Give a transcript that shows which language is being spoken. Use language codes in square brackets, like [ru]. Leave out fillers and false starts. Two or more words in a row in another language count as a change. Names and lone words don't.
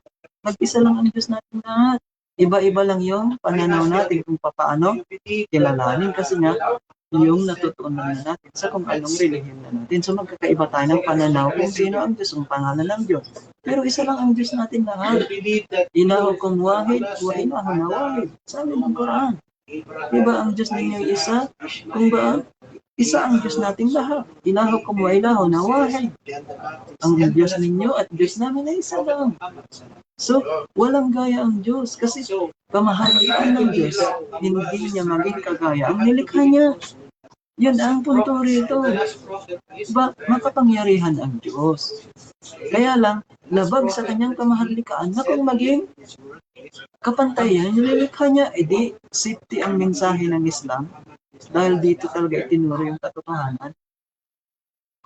[tl] Mag-isa lang ang Diyos natin lahat. Iba-iba lang yung pananaw natin kung paano kilalanin kasi nga yung natutunan na natin sa kung anong relihiyon na natin. So magkakaiba tayo ng pananaw kung sino ang Diyos, ang pangalan ng Diyos. Pero isa lang ang Diyos natin lahat. [ar] إلهكم واحد وإلهنا واحد. [tl] Sabi ng Quran. Diba ang Diyos ninyo isa? Kung ba, isa ang Diyos natin lahat. [ar] إلهكم وإلهنا واحد. [tl] Ang Diyos ninyo at Diyos namin ay isa lang. So, walang gaya ang Diyos kasi kamahalan ng Diyos, hindi niya maging kagaya ang nilikha niya. Yun ang punto rito. Makapangyarihan ang Diyos. Kaya lang, labag sa kanyang kamahalan na kung maging kapantayan, yung nilikha niya, edi safety ang mensahe ng Islam dahil dito talaga itinuro yung katotohanan.